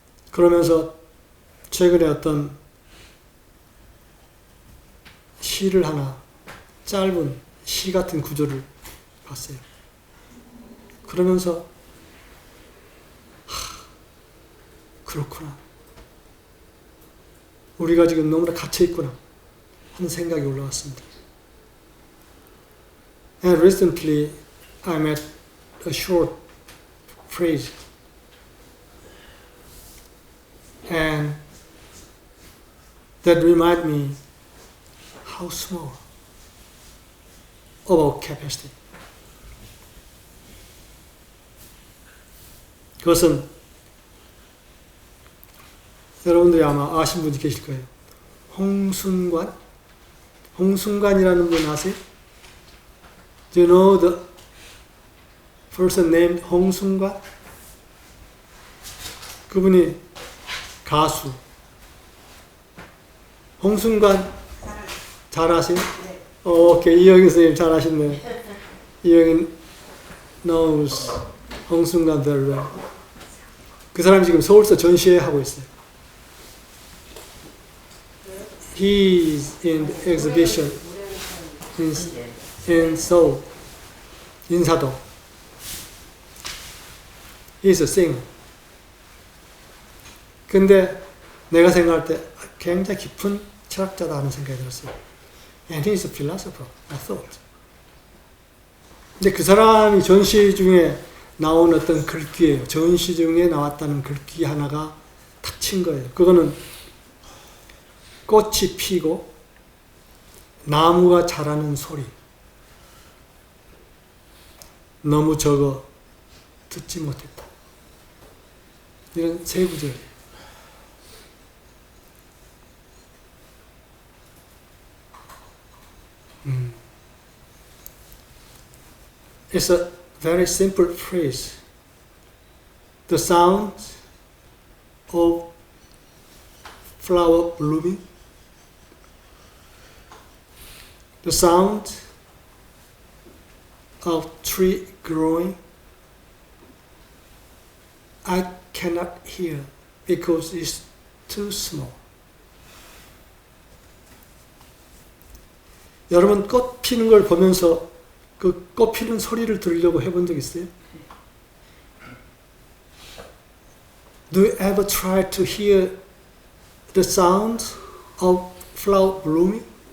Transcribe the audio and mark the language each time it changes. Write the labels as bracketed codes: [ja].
[ko] 그러면서 최근에 어떤 시를 하나, 짧은 시 같은 구조를 봤어요. 그러면서 그렇구나. 우리가 지금 너무나 갇혀있구나 하는 생각이 올라왔습니다. [en] And recently I met a short phrase, and that remind me how small of our capacity. [ko] 그것은 여러분들이 아마 아신 분이 계실 거예요. 홍순관? 홍순관이라는 분 아세요? [en] Do you know the person named 홍순관? [ko] 그분이 가수. 홍순관 잘 아세요? 네. 오케이. 이영인 선생님 잘 아시네. [en] 이영인 knows 홍순관 very well. [ko] 그 사람이 지금 서울서 전시회 하고 있어요. [en] He is in the exhibition in Seoul, 인사동. He is a singer. [ko] 근데 내가 생각할 때 굉장히 깊은 철학자다 하는 생각이 들었어요. [en] And he is a philosopher, I thought. [ko] 근데 그 사람이 전시 중에 나온 어떤 글귀예요. 전시 중에 나왔다는 글귀 하나가 탁 친 거예요. 그거는 꽃이 피고 나무가 자라는 소리. 너무 적어 듣지 못했다. 이런 세 구절이에요. [en] It's a very simple phrase. The sound of flower blooming, the sound of tree growing, I cannot hear because it's too small. [ko] 여러분 꽃 피는 걸 보면서 그 꽃 피는 소리를 들으려고 해본 적 있어요? [en] Do you ever try to hear the sound of flower blooming?